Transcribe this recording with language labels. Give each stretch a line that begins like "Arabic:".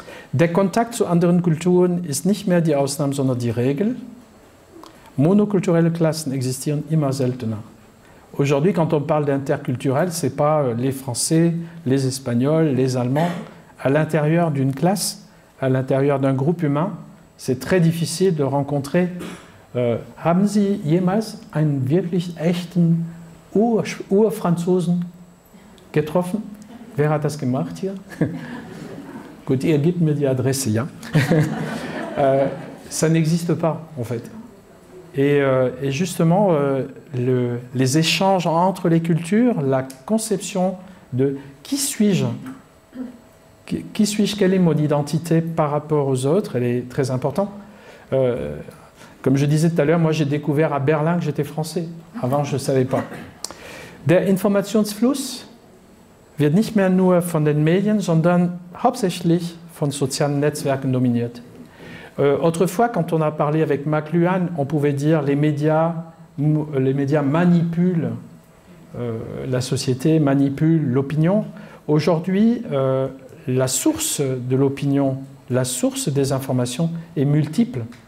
German: Der Kontakt zu anderen Kulturen ist nicht mehr die Ausnahme, sondern die Regel. Monokulturelle Klassen existieren immer seltener.
French: Aujourd'hui, quand on parle d'interculturel, ce n'est pas les Français, les Espagnols, les Allemands. À l'intérieur d'une classe, à l'intérieur d'un groupe humain, c'est très difficile de rencontrer.
German: Haben Sie jemals einen wirklich echten Urfranzosen getroffen? Wer hat das gemacht hier? Gut, ihr gebt mir die Adresse, ja?
French: ça n'existe pas, en fait. Et justement, les échanges entre les cultures, la conception de qui suis-je, quelle est mon identité par rapport aux autres, elle est très importante. Comme je disais tout à l'heure, moi j'ai découvert à Berlin que j'étais français. Avant, je ne savais pas.
German: Der Informationsfluss wird nicht mehr nur von den Medien, sondern hauptsächlich von sozialen Netzwerken dominiert.
French: Autrefois, quand on a parlé avec McLuhan, on pouvait dire les médias manipulent la société, manipulent l'opinion. Aujourd'hui, la source de l'opinion, la source des informations est multiple.